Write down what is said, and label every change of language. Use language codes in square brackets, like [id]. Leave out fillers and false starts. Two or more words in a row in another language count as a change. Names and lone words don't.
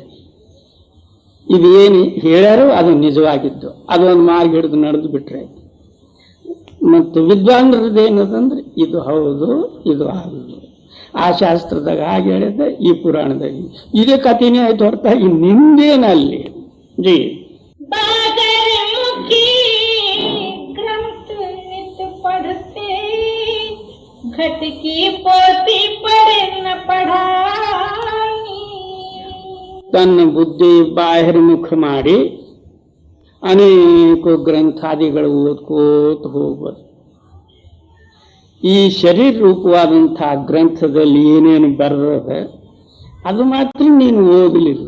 [kn] ಇದು ಏನು ಹೇಳ್ಯಾರೋ ಅದು ನಿಜವಾಗಿದ್ದು, ಅದೊಂದು ಮಾರ್ಗ ಹಿಡಿದು ನಡೆದು ಬಿಟ್ರೆ. ಮತ್ತು ವಿದ್ವಾಂಸರದ್ದು ಏನದಂದ್ರೆ ಇದು ಹೌದು, ಇದು ಆಗುದು. ಆ ಶಾಸ್ತ್ರದಾಗ ಹಾಗೆ ಹೇಳಿದ್ದೆ, ಈ ಪುರಾಣದಾಗ ಇದೇ ಕಥೆನೇ ಆಯ್ತು ಹೊರತಾಗಿ ನಿಂದೇನಲ್ಲಿ. ಜಿ [hi] ग्रंथ नित पढ़ते, घट की पोती पढ़े न पढ़ानी. [kn] ತನ್ನ ಬುದ್ಧಿ ಬಾಹಿರ್ಮುಖ ಮಾಡಿ ಅನೇಕ ಗ್ರಂಥಾದಿಗಳು ಓದ್ಕೋತ ಹೋಗ್ಬೋದು. ಈ ಶರೀರ ರೂಪವಾದಂತಹ ಗ್ರಂಥದಲ್ಲಿ ಏನೇನು ಬರ್ತದೆ ಅದು ಮಾತ್ರ ನೀನು ಓದಲಿಲ್ಲ.